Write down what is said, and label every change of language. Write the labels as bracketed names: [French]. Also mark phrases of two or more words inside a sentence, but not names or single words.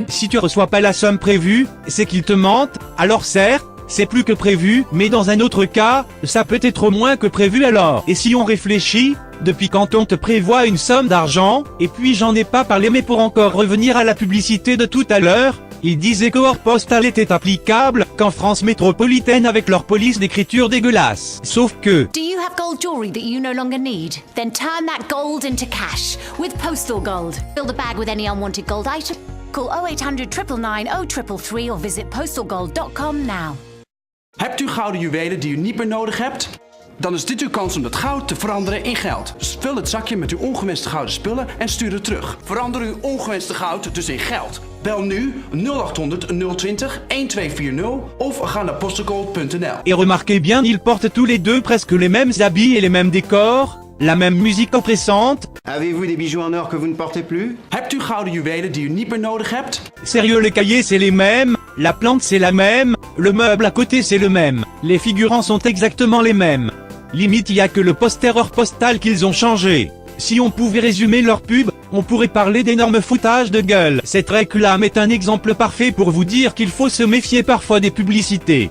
[French] Si tu reçois pas la somme prévue, c'est qu'ils te mentent. Alors certes, c'est plus que prévu, mais dans un autre cas, ça peut être moins que prévu alors. Et si on réfléchit, depuis quand on te prévoit une somme d'argent, et puis j'en ai pas parlé, mais pour encore revenir à la publicité de tout à l'heure, il disait que Or Postal était applicable qu'en France métropolitaine avec leur police d'écriture dégueulasse. Sauf que... [English] Do you have gold jewelry that you no longer need? Then turn that gold into cash with Postal Gold. Fill the bag with any unwanted gold item. Call 0800 999 0333 or visit postalgold.com now. [Dutch] Hebt u gouden juwelen die u niet meer nodig hebt? Dan is dit uw kans om dat goud te veranderen in geld. Dus vul het zakje met uw ongewenste gouden spullen en stuur het terug. Verander uw ongewenste goud dus in geld. Bel nu 0800 020 1240 of ga naar postalgold.nl. [French] Et remarquez bien, ils portent tous les deux presque les mêmes habits et les mêmes décors. La même musique oppressante. Avez-vous des bijoux en or que vous ne portez plus? [Dutch] Hebt u gouden juwelen die u niet meer nodig hebt? [French] Sérieux, les cahiers c'est les mêmes, la plante c'est la même, le meuble à côté c'est le même, les figurants sont exactement les mêmes. Limite y a que le poster hors postal qu'ils ont changé. Si on pouvait résumer leur pub, on pourrait parler d'énormes foutages de gueule. Cette réclame est un exemple parfait pour vous dire qu'il faut se méfier parfois des publicités.